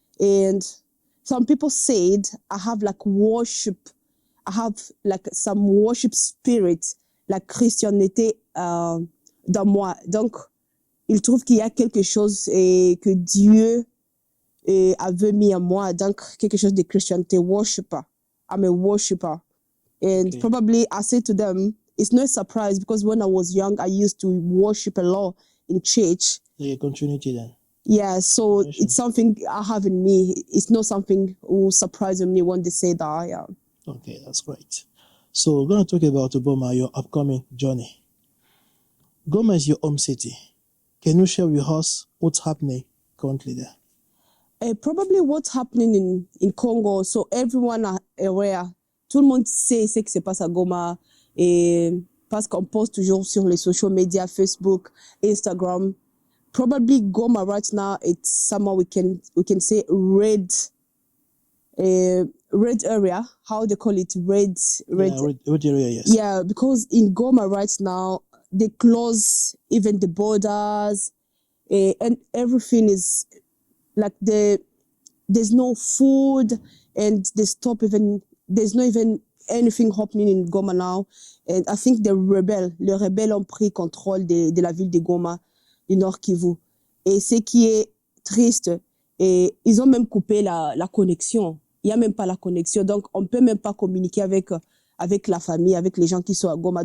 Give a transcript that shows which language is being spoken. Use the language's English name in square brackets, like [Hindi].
[English] And some people said I have like worship, I have like some worship spirit, [French] la Christianité dans moi. Donc, ils trouvent qu'il y a quelque chose et que Dieu avait mis en moi, donc quelque chose de Christianité, worshiper. [English] I'm a worshiper. And Okay. probably I say to them, it's no surprise because when I was young, I used to worship a lot in church. The continuity then. Yeah, so Yes, it's something I have in me. It's not something who surprises me when they say that. Yeah. Okay, that's great. So we're going to talk about Goma, your upcoming journey. Goma is your home city. Can you share with us what's happening currently there? Probably what's happening in Congo. So everyone are aware. [French] Tout le monde sait ce qui se passe à Goma. Et parce qu'on poste toujours sur les social media, Facebook, Instagram. [English] Probably Goma right now, it's somewhere we can say red area. How they call it red. Yeah, red area, yes. Yeah, because in Goma right now, they close even the borders, and everything is like there's no food, and there's not even anything happening in Goma now. And I think [French] les rebelles ont pris contrôle de la ville de Goma, du Nord Kivu. Et ce qui est triste, et ils ont même coupé la connexion. Il n'y a même pas la connexion. Donc, on ne peut même pas communiquer avec la famille, avec les gens qui sont à Goma.